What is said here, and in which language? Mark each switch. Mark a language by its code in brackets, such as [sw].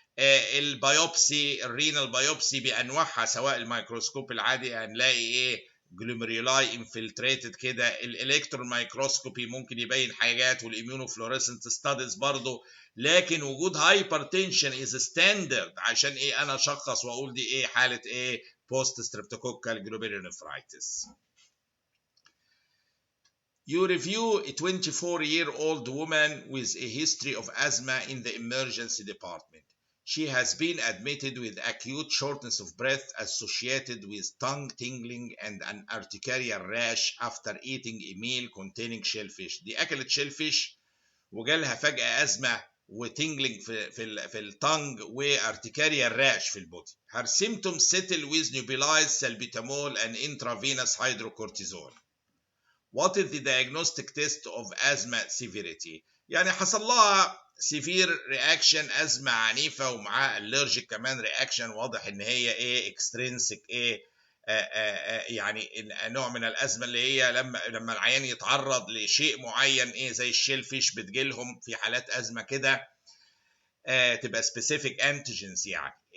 [ar] البيوبسي الرينال بايوبسي بانواعها سواء الميكروسكوب العادي هنلاقي ايه جلوميرولاي انفلتريتد كده. الالكترون مايكروسكوبي ممكن يبين حاجات، والاميونوفلوريسنت ستاديز برضه، لكن وجود هايبرتنشن از ستاندرد عشان ايه انا اشخص واقول دي ايه حاله ايه بوست ستريبتوكوكال جلوميرولونيفرايتس. [en] You review a 24-year-old woman with a history of asthma in the emergency department. She has been admitted with acute shortness of breath associated with tongue tingling and an urticarial rash after eating a meal containing shellfish. [ar] دي أكلت shellfish وجالها فجأة أزمة وتنجلينج في التانج وارتكاريال راش في البودي. [en] Her symptoms settle with nebulized salbutamol and intravenous hydrocortisone. What is the diagnostic test of asthma severity؟ [ar] يعني حصل لها severe reaction أزمة عنيفة ومعاها allergic كمان reaction، واضح إن هي إيه extrinsic إيه يعني نوع من الأزمة اللي هي لما العيان يتعرض لشيء معين إيه زي الشيل فيش بتجيلهم في حالات أزمة كده تبقى specific antigens يعني.